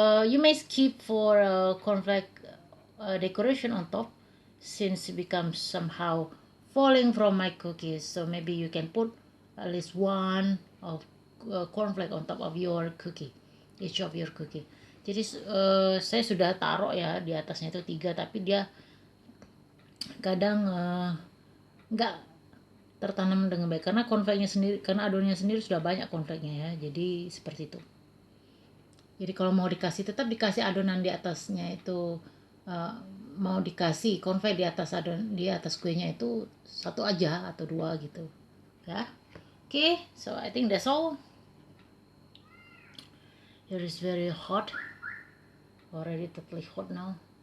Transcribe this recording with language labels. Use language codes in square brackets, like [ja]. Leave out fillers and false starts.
[en] You may skip for cornflake decoration on top since it becomes somehow falling from my cookies. So maybe you can put at least one of cornflake on top of your cookie, each of your cookie. [id] Jadi saya sudah taruh ya di atasnya itu 3, tapi dia kadang nggak tertanam dengan baik karena cornflake-nya sendiri, karena adonannya sendiri sudah banyak cornflake-nya ya. Jadi seperti itu. Jadi kalau mau tetap dikasih adonan di atasnya itu, mau dikasih cornflake di atas kuenya itu 1 aja atau 2 gitu ya. [en] Okay, so I think that's all. Here is very hot, already totally hot now.